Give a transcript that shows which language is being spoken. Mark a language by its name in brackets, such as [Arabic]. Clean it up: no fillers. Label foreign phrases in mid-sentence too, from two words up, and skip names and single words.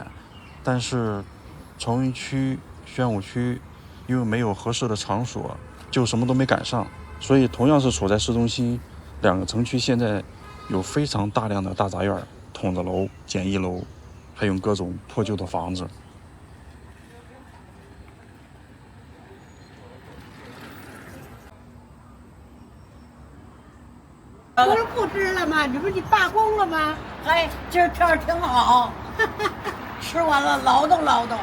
[Chinese] 但是崇文區、宣武區因為沒有合適的場所，就什麼都沒趕上。所以同樣是處在市中心，2個城區現在有非常大量的大雜院、筒子樓、簡易樓，還有各種破舊的房子。不是不吃了吗？你不是你罢工了吗？哎，今儿天儿挺好，吃完了劳动劳动。